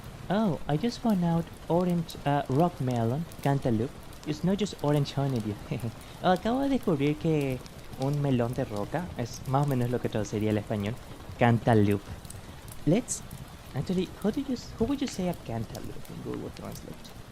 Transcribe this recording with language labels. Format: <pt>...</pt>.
<en>Oh, I just found out orange rock melon, cantaloupe, it's not just orange honeydew.</en> <es>Acabo de descubrir que un melón de roca es más o menos lo que traduciría al español, cantaloupe.</es> <en>Let's actually, who would you say a cantaloupe in Google Translate?</en>